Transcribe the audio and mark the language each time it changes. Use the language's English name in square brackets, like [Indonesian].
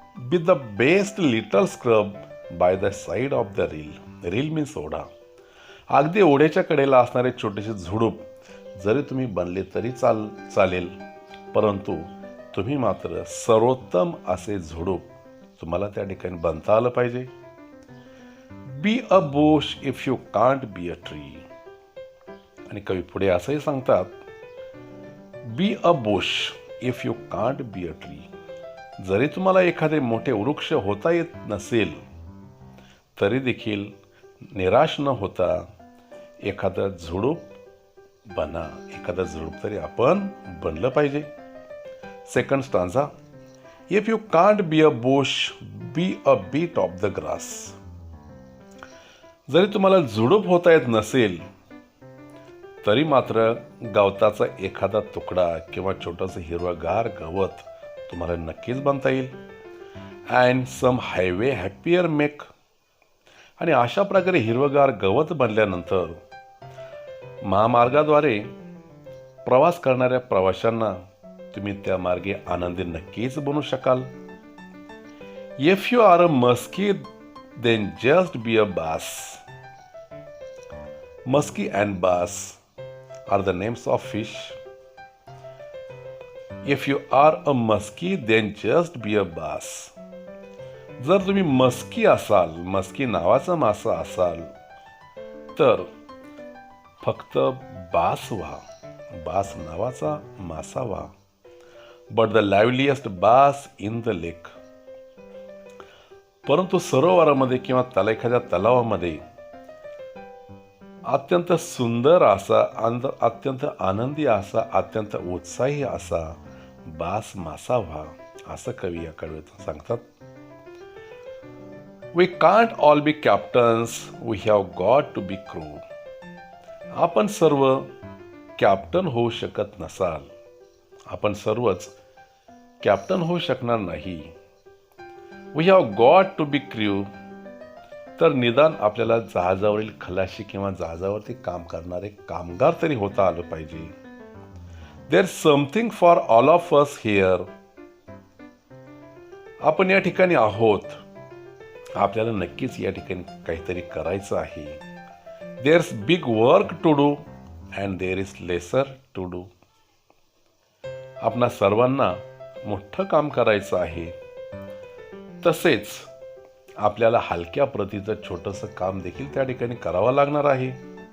[English] Be the best little scrub by the side of the rill. Rill means ओढा. [Marathi] अगदी ओढ्याच्या कडेला असणारे छोटेसे झुडूप जरी तुम्ही बनले तरी चालेल, परंतु तुम्ही मात्र सर्वोत्तम असे झुडूप तुम्हाला त्या ठिकाणी बनता आलं पाहिजे. [English] Be a bush if you can't be a tree. [Marathi] आणि कवी पुढे असंही सांगतात, [English] Be a bush if you can't be a tree. [Marathi] जरी तुम्हाला एखादे मोठे वृक्ष होता येत नसेल, तरी देखील निराश न होता एखादं झुडूप बना. एखादं झुडूप तरी आपण बनलं पाहिजे. [English] Second stanza. If you can't be a bush, be a bit of the grass. [Marathi] जरी तुम्हाला झुडूप होता येत नसेल, तरी मात्र गवताचा एखादा तुकडा किंवा छोटंसं हिरवगार गवत तुम्हाला नक्कीच बनता येईल. [English] And some highway happier make. [Marathi] आणि अशा प्रकारे हिरवगार गवत बनल्यानंतर महामार्गाद्वारे प्रवास करणाऱ्या प्रवाशांना तुम्ही त्या मार्गे आनंदी नक्कीच बनू शकाल. [English] If you are a muskie, then just be a bass. Muskie and bass are the names of fish. If you are a muskie, then just be a bass. [Marathi] जर तुम्ही मस्की असाल, मस्की नावाचा मासा असाल, तर फक्त बास व्हा, बास नावाचा मासा व्हा. [English] But the liveliest bass in the lake. [Marathi] परंतु सरोवरामध्ये किंवा एखाद्या तलावामध्ये अत्यंत सुंदर असा, अत्यंत आनंदी असा, अत्यंत उत्साही असा बास मासा व्हा, असं कवी या कवितेत सांगतात. [English] We can't all be captains, we have got to be crew. [Marathi] आपण सर्व कॅप्टन होऊ शकत नसाल, आपण सर्वच कॅप्टन होऊ शकणार नाही. [English] We have got to be crew. [Marathi] तर निदान आपल्याला जहाजावरील खलाशी किंवा जहाजावरती काम करणारे कामगार तरी होता आलं पाहिजे. [English] There's something for all of us here. [Marathi] आपण या ठिकाणी आहोत, आपल्याला नक्कीच या ठिकाणी काहीतरी करायचं आहे. [English] There's big work to do and there is lesser to do. [Marathi] आपणा सर्वांना मोठं काम करायचं आहे, तसेच आपल्याला हलक्या प्रतीचं छोटंसं काम देखील त्या ठिकाणी करावं लागणार आहे.